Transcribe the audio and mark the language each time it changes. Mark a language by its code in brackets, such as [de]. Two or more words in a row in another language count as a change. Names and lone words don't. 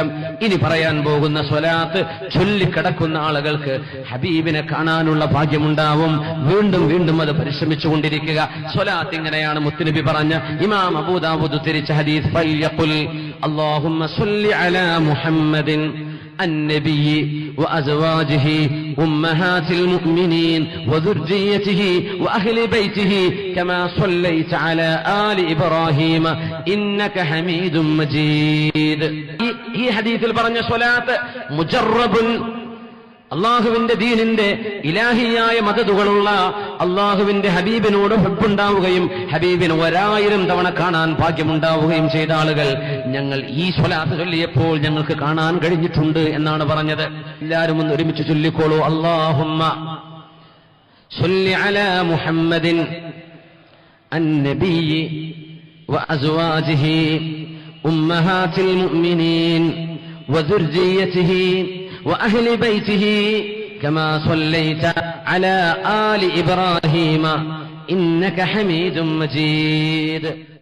[ml] ഇനി പറയാൻ പോകുന്ന സ്വലാത്ത് ചൊല്ലിക്കിടക്കുന്ന ആളുകൾക്ക് ഹബീബിനെ കാണാനുള്ള ഭാഗ്യമുണ്ടാവും. വീണ്ടും വീണ്ടും അത് പരിശ്രമിച്ചുകൊണ്ടിരിക്കുക. സ്വലാത്ത് ഇങ്ങനെയാണ് മുത്തുനബി പറഞ്ഞ ഇമാം അബൂ ദാവൂദ് ഉദ്ധരിച്ച ഹദീസ്. [ar] فليقل اللهم صل على محمد النبي وأزواجه أمهات المؤمنين وذريته وأهل بيته كما صليت على آل إبراهيم إنك حميد مجيد. [ml] ഈ ഹദീസിൽ പറഞ്ഞ സ്വലാത്ത് മുജറബുൻ, അള്ളാഹുവിന്റെ ദീനിന്റെ ഇലാഹിയായ മദദുകളുള്ള അള്ളാഹുവിന്റെ ഹബീബിനോട് ഹുബ്ബുണ്ടാവുകയും ഹബീബിന് 1000 തവണ കാണാൻ ഭാഗ്യമുണ്ടാവുകയും ചെയ്ത ആളുകൾ ഞങ്ങൾ ഈ സ്വലാത്ത് ചൊല്ലിയപ്പോൾ ഞങ്ങൾക്ക് കാണാൻ കഴിഞ്ഞിട്ടുണ്ട് എന്നാണ് പറഞ്ഞത്. എല്ലാവരും ഒന്ന് ഒരുമിച്ച് ചൊല്ലിക്കോളൂ. [ar] اللهم صل على محمد النبي وأزواجه أمهات المؤمنين وذريته وأهل بيته كما صليت على آل إبراهيم إنك حميد مجيد.